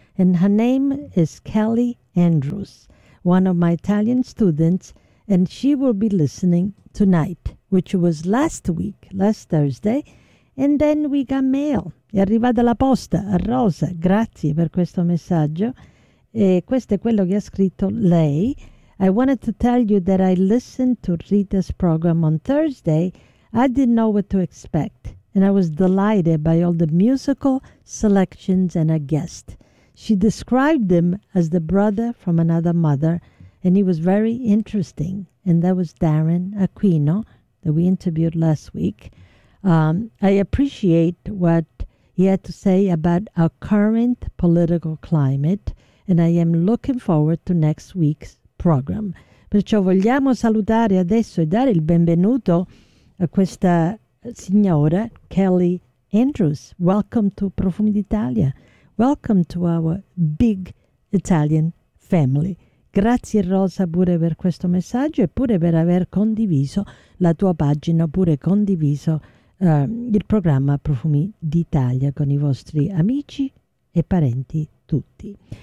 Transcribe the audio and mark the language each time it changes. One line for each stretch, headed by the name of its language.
English: and her name is Kelly Andrews, one of my Italian students, and she will be listening tonight, which was last week, last Thursday, and then we got mail.
Italian: È arrivata la posta. Rosa, grazie per questo messaggio. E questo è quello che ha scritto lei.
English: I wanted to tell you that I listened to Rita's program on Thursday. I didn't know what to expect, and I was delighted by all the musical selections and a guest. She described him as the brother from another mother, and he was very interesting. And that was Darren Aquino, that we interviewed last week. I appreciate what he had to say about our current political climate, and I am looking forward to next week's program.
Italian: Perciò vogliamo salutare adesso e dare il benvenuto a questa signora, Kelly Andrews.
English: Welcome to Profumi d'Italia. Welcome to our big Italian family.
Italian: Grazie Rosa pure per questo messaggio e pure per aver condiviso la tua pagina, pure condiviso il programma Profumi d'Italia con i vostri amici e parenti tutti.